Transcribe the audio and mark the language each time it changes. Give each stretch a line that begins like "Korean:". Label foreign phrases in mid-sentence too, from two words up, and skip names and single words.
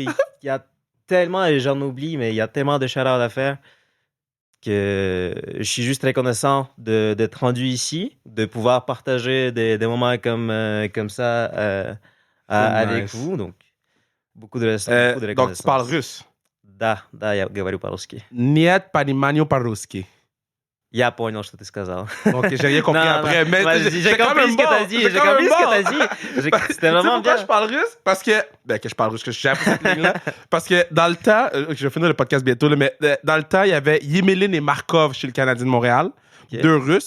French: Il y a tellement, et j'en oublie, mais il y a tellement de shout-outs à faire que je suis juste reconnaissant d'être rendu ici, de pouvoir partager des moments comme ça avec vous. Donc, beaucoup de reconnaissance. Donc, tu parles russe?
Russian: Да, я говорю по-русски. Нет понимания по-русски. Я понял, что ты сказал.
French: Ok, j'ai rien compris après. Mais j'ai compris ce que t'as dit. J'ai compris ce que t'as dit. C'était vraiment bien. Pourquoi je parle russe? Parce que... que je parle russe, que j'ai appris cette ligne-là. Parce que dans le temps... je vais finir le podcast bientôt, là, mais dans le temps, il y avait Yemelin et Markov chez le Canadien de Montréal. Okay. 2 Russes.